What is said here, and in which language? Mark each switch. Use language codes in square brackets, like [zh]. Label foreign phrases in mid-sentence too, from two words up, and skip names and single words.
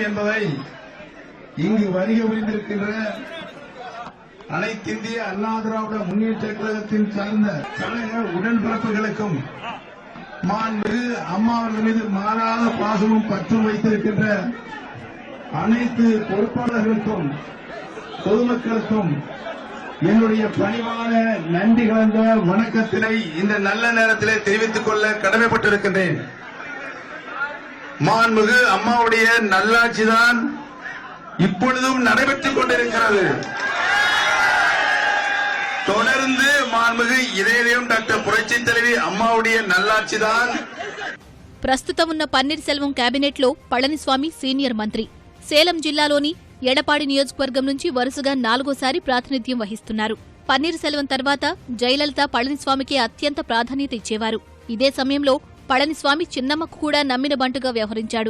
[ta] என்பதை இங்கு வருகை புரிந்திருக்கின்ற அனைத்திந்திய அண்ணா திராவிட முன்னேற்ற கழகத்தின் சார்ந்த கழக உடன்பிறப்புகளுக்கும் மாண்புமிகு அம்மா அவர்கள் மீது மாறாத பாசமும் பற்றும் வைத்திருக்கின்ற அனைத்து பொறுப்பாளர்களுக்கும் பொதுமக்களுக்கும் என்னுடைய பணிவான நன்றி கலந்த வணக்கத்தினை இந்த நல்ல நேரத்திலே தெரிவித்துக் கொள்ள கடமைப்பட்டிருக்கின்றேன். மாண்புமிகு அம்மாவுடைய நல்லாட்சிதான் இப்பொழுதும் நடைபெற்றுக் கொண்டிருக்கிறது. தொடர்ந்து மாண்புமிகு இதயம் டாக்டர் புரட்சித் தலைவி அம்மாவுடைய நல்லாட்சிதான். [te] ప్రస్తుతం ఉన్న పన్నీర్ సెల్వం కేబినెట్లో పళనిస్వామి సీనియర్ మంత్రి. సేలం జిల్లాలోని ఎడపాడి నియోజకవర్గం నుంచి వరుసగా 4వసారి ప్రాతినిధ్యం వహిస్తున్నారు. పన్నీర్ సెల్వం తర్వాత జయలలిత పళనిస్వామికి అత్యంత ప్రాధాన్యత ఇచ్చేవారు. ఇదే సమయంలో పళనిస్వామి చిన్నమ్మకు కూడా నమ్మిన బంటుగా వ్యవహరించాడు.